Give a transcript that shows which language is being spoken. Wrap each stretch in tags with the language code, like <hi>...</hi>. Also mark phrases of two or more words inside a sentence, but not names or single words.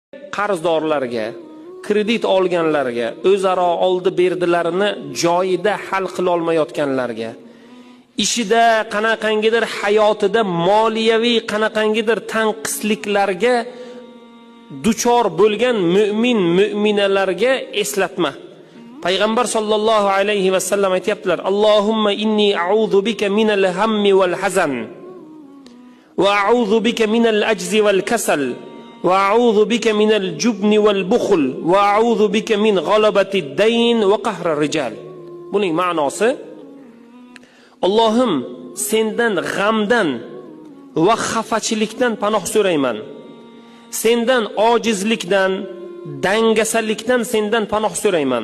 <uz>qarzdorlarga, kredit olganlarga, o'zaro oldi berdilarini joyida hal qila olmayotganlarga, ishida qanaqangidir hayotida moliyaviy qanaqangidir tanqisliklarga duchor bo'lgan mu'min mu'minalarga eslatma.</uz> <ar>Payg'ambar صلى الله عليه وسلم aytibdilar: اللهم إني أعوذ بك من الهم والحزن وأعوذ بك من العجز والكسل وأعوذ بك من الجبن والبخل وأعوذ بك من غلبة الدين وقهر الرجال.</ar> <uz>Buning ma'nosi: Allohim, sendan g'amdan va xafachilikdan panoh so'rayman. Sendan ojizlikdan, dangasalikdan sendan panoh so'rayman.</uz>